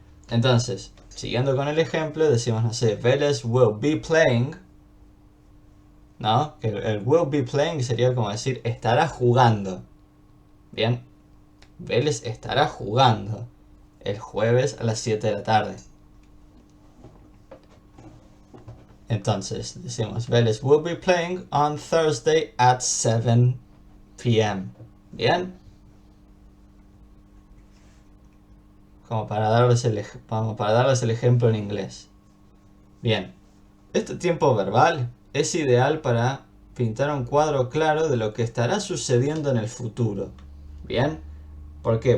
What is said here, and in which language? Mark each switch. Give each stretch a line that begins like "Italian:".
Spanish: Entonces, siguiendo con el ejemplo, decimos, no sé, Vélez
English: will be playing,
Spanish: ¿no? El
English: will be playing
Spanish: sería como decir estará jugando. Bien, Vélez estará jugando el jueves a las 7 de la tarde. Entonces decimos
English: Vélez will be playing on Thursday at 7 p.m.
Spanish: Bien. Como para darles el ejemplo en inglés. Bien. Este tiempo verbal es ideal para pintar un cuadro claro de lo que estará sucediendo en el futuro. Bien. ¿Por qué?